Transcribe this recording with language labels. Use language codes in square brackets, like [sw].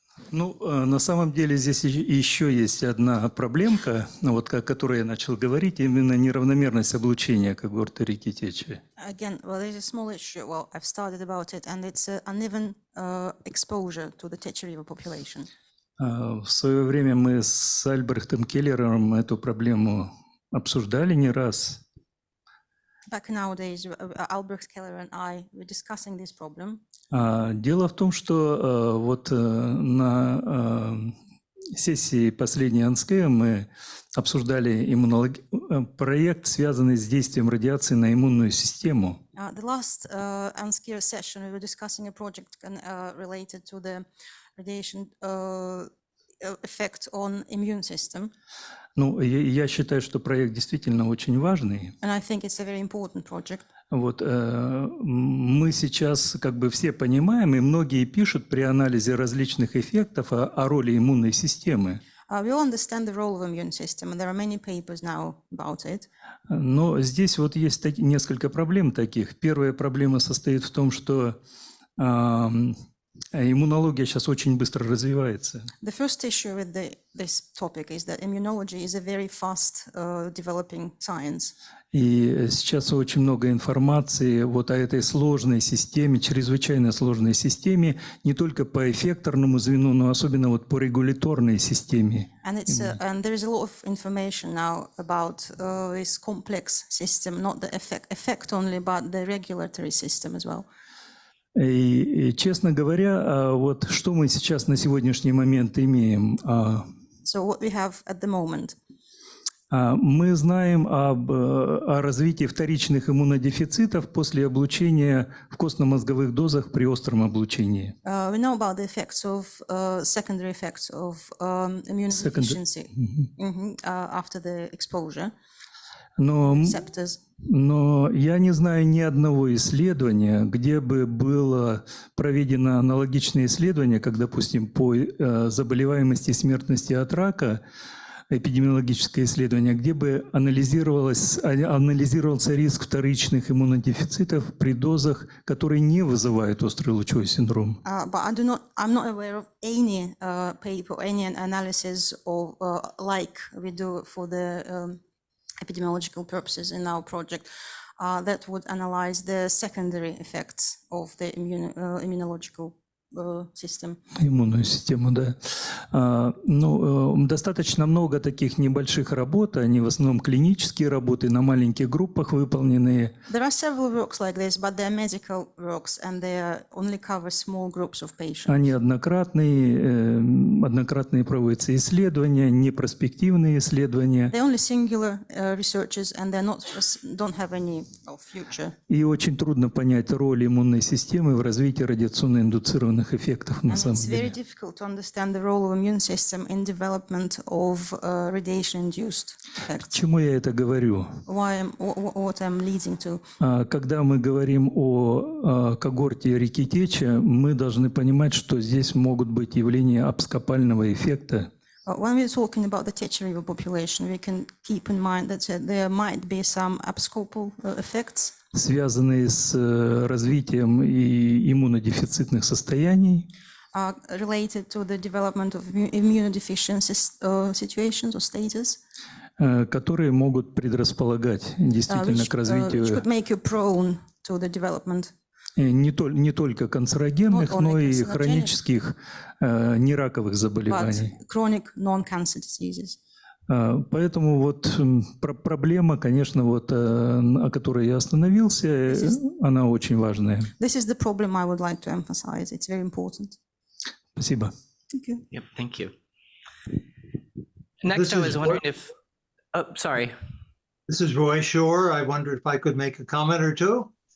[ru] Ну, на самом деле здесь еще есть одна проблемка, вот о которой я начал говорить, именно неравномерность облучения когорты реки Течи. [en] Again, well, there's a small issue. Well, I've started about it, and it's uneven exposure to the Techa River population. [ru] В свое время мы с Альбрехтом Келлером эту проблему обсуждали не раз. [en] Back nowadays, Albrecht Keller and I were discussing this problem. [ru] Дело в том, что вот на сессии последней АНСКЭ мы обсуждали проект, связанный с действием радиации на иммунную систему. [en] The last ANSCER session, we were discussing a project related to the radiation effect on immune system. [ru] Ну, я считаю, что проект действительно очень важный. [en] And I think it's a very important project. [ru] Вот мы сейчас как бы все понимаем, и многие пишут при анализе различных эффектов о роли иммунной системы. [en] We all understand the role of immune system, and there are many papers now about it. [ru] Но здесь вот есть несколько проблем таких. Первая проблема состоит в том, что иммунология сейчас очень быстро развивается. [en] The first issue with this topic is that immunology is a very fast developing science. [ru] И сейчас очень много информации вот о этой сложной системе, чрезвычайно сложной системе, не только по эффекторному звену, но особенно вот по регуляторной системе. [en] And there is a lot of information now about this complex system, not the effect only, but the regulatory system as well. [ru] И, честно говоря, вот что мы сейчас на сегодняшний момент имеем? [en] So what we have at the moment. [ru] Мы знаем о развитии вторичных иммунодефицитов после облучения в костно-мозговых дозах при остром облучении. [en] We know about the effects of secondary effects of immunodeficiency after the exposure. [ru] Но я не знаю ни одного исследования, где бы было проведено аналогичное исследование, как, допустим, по заболеваемости и смертности от рака, эпидемиологическое исследование, где бы анализировался риск вторичных иммунодефицитов при дозах, которые не вызывают острый лучевой синдром. [en] But I'm not aware of any paper, any analysis of like we do for the epidemiological purposes in our project that would analyze the secondary effects of the immunological system. [ru] Иммунную систему, да. Достаточно много таких небольших работ, они в основном клинические работы, на маленьких группах выполненные. [en] There are several works like this, but they're medical works and they only cover small groups of patients. [ru] Они однократные проводятся исследования, непроспективные исследования. [en] They're only singular researches and they're don't have any future. [ru] И очень трудно понять роль иммунной системы в развитии радиационно-индуцированных эффектов на самом деле. [en] It's very difficult to understand the role of immune system in development of radiation-induced effects. [ru] К чему я это говорю? [en] What I'm leading to. [ru] Когда мы говорим о когорте реки Теча, мы должны понимать, что здесь могут быть явления абскопального эффекта. [en] When we're talking about the Techa River population, we can keep in mind that there might be some abscopal effects, [ru] связанные с развитием иммунодефицитных состояний, [en] related to the development of immunodeficiency situations or status, [ru] которые могут предрасполагать действительно к развитию [en] which could make you prone to the development. [ru] Не только канцерогенных, но и хронических нераковых заболеваний. [en] Chronic non-cancer diseases. [ru] Поэтому вот проблема, конечно, вот о которой я остановился, она очень важная. [en] This is the problem I would like to emphasize. It's very important. [ru] Спасибо. [en] Thank you. Yep, thank you. Next, I was wondering if, sorry. This is Roy Shore. I wondered if I could make a comment or two.